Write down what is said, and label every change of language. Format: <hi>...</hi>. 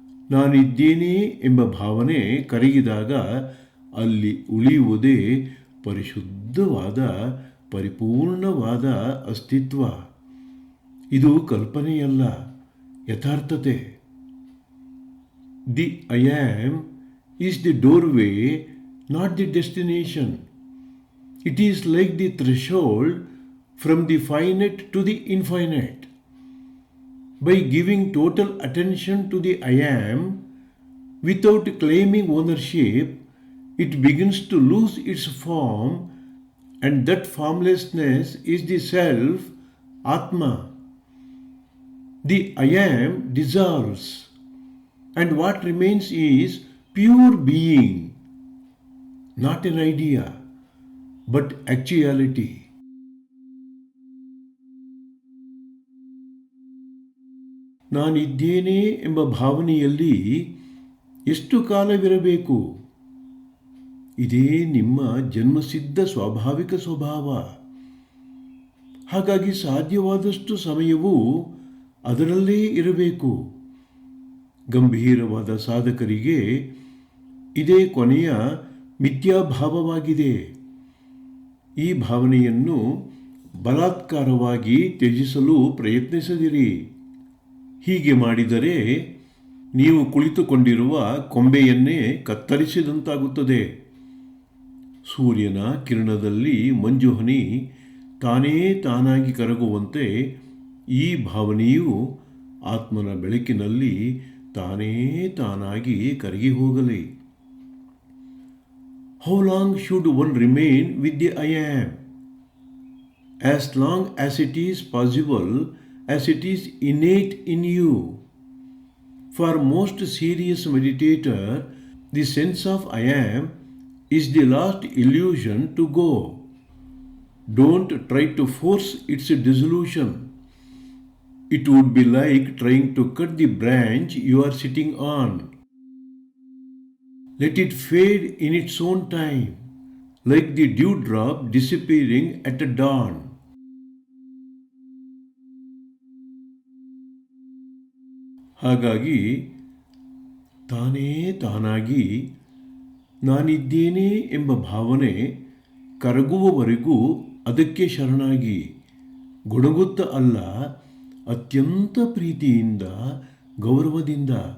<kn>ನಾನಿದ್ದೇನೆ ಎಂಬ ಭಾವನೆ ಕರಗಿದಾಗ ಅಲ್ಲಿ ಉಳಿಯುವುದೇ ಪರಿಶುದ್ಧವಾದ, ಪರಿಪೂರ್ಣವಾದ ಅಸ್ತಿತ್ವ. ಇದು ಕಲ್ಪನೆಯಲ್ಲ, ಯಥಾರ್ಥತೆ.</kn> <en>The I am is the doorway, not the destination. It is like the threshold from the finite to the infinite. By giving total attention to the I am, without claiming ownership, it begins to lose its form, and that formlessness is the self, Atma. The I am dissolves, and what remains is pure being. Not an idea, but actuality.</en> <kn>ನಾನಿದ್ದೇನೆ ಎಂಬ ಭಾವನೆಯಲ್ಲಿ ಎಷ್ಟು ಕಾಲವಿರಬೇಕು? ಇದೇ ನಿಮ್ಮ ಜನ್ಮಸಿದ್ಧ ಸ್ವಾಭಾವಿಕ ಸ್ವಭಾವ. ಹಾಗಾಗಿ ಸಾಧ್ಯವಾದಷ್ಟು ಸಮಯವೂ ಅದರಲ್ಲೇ ಇರಬೇಕು. ಗಂಭೀರವಾದ ಸಾಧಕರಿಗೆ ಇದೇ ಕೊನೆಯ ಮಿಥ್ಯಾಭಾವವಾಗಿದೆ. ಈ ಭಾವನೆಯನ್ನು ಬಲಾತ್ಕಾರವಾಗಿ ತ್ಯಜಿಸಲು ಪ್ರಯತ್ನಿಸದಿರಿ. ಹೀಗೆ ಮಾಡಿದರೆ ನೀವು ಕುಳಿತುಕೊಂಡಿರುವ ಕೊಂಬೆಯನ್ನೇ ಕತ್ತರಿಸಿದಂತಾಗುತ್ತದೆ. ಸೂರ್ಯನ ಕಿರಣದಲ್ಲಿ ಮಂಜುಹನಿ ತಾನೇ ತಾನಾಗಿ ಕರಗುವಂತೆ ಈ ಭಾವನೆಯು ಆತ್ಮನ ಬೆಳಕಿನಲ್ಲಿ ತಾನೇ ತಾನಾಗಿ ಕರಗಿ ಹೋಗಲಿ.</kn> <en>How long should one remain with the I am? As long as it is possible, as it is innate in you. For most serious meditator, the sense of I am is the last illusion to go. Don't try to force its dissolution. It would be like trying to cut the branch you are sitting on. Let it fade in its own time, like the dewdrop disappearing at dawn.</en> <kn>ಹಾಗಾಗಿ ತಾನೇ ತಾನಾಗಿ ನಾನಿದ್ದೇನೆ ಎಂಬ ಭಾವನೆ ಕರಗುವವರೆಗೂ ಅದಕ್ಕೆ ಶರಣಾಗಿ, ಗೊಣಗುತ್ತ ಅಲ್ಲ, ಅತ್ಯಂತ ಪ್ರೀತಿಯಿಂದ, ಗೌರವದಿಂದ.</kn>